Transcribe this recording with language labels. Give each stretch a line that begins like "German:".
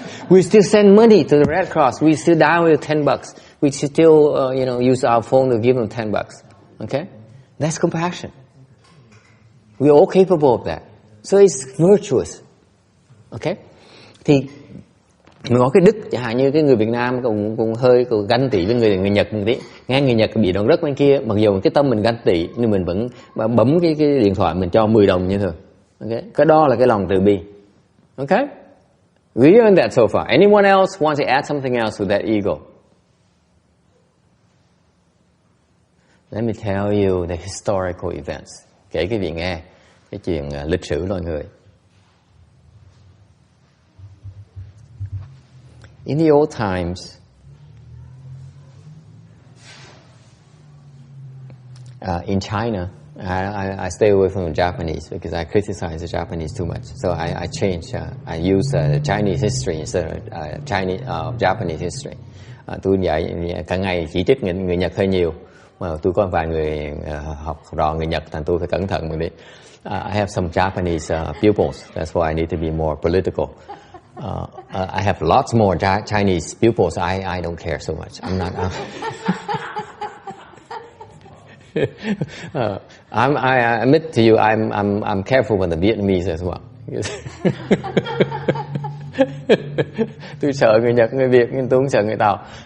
English: We still send money to the Red Cross. We still die with $10. We still, use our phone to give them $10. Okay, that's compassion. We're all capable of that. So it's virtuous.
Vietnamese: Okay, thì mình có cái đức, chẳng hạn như cái người Việt Nam cũng hơi ganh tị với người Nhật một tí. Nghe người Nhật bị động đất bên kia, mặc dù cái tâm mình ganh tị nhưng mình vẫn bấm cái điện thoại mình cho 10 đồng như thường. Okay, cái đó là cái lòng từ bi.
English: Okay. We learned that so far. Anyone else wants to add something else with that ego? Let me tell you the historical events.
Vietnamese: Kể quý vị nghe cái chuyện lịch sử loài người.
English: In the old times, in China, I stay away from the Japanese because I criticize the Japanese too much. So I changed. I use Chinese history instead of Japanese history.
Vietnamese: Tôi dạy cả ngày chỉ trích người Nhật hơi nhiều. Mà tôi có vài người học trò người Nhật, thành tôi phải cẩn thận một tí.
English: I have some Japanese pupils. That's why I need to be more political. I have lots more Chinese pupils. I don't care so much. I'm not. I admit to you, I'm careful with the Vietnamese as well.
Vietnamese: Tôi sợ người Nhật, người Việt, nhưng tôi không sợ người Tàu.